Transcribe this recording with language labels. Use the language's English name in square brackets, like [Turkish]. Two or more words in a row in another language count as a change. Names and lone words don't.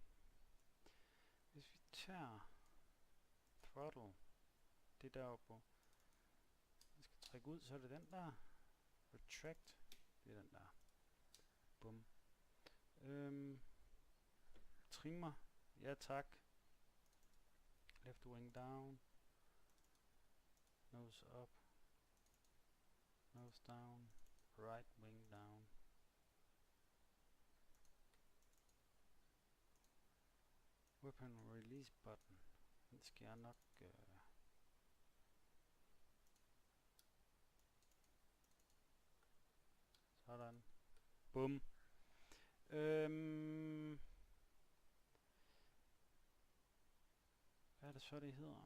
[Danish] Hvis vi tager throttle, det der på. Den skal trække ud, så er det den der. Retract, det er den der. Bum. Trimmer, ja tak. [English] Left wing down. Nose up. Nose down. Right wing down. Weapon release button. [Danish] Den skal jeg nok... Sådan. Bum. Hvad er det så, det hedder?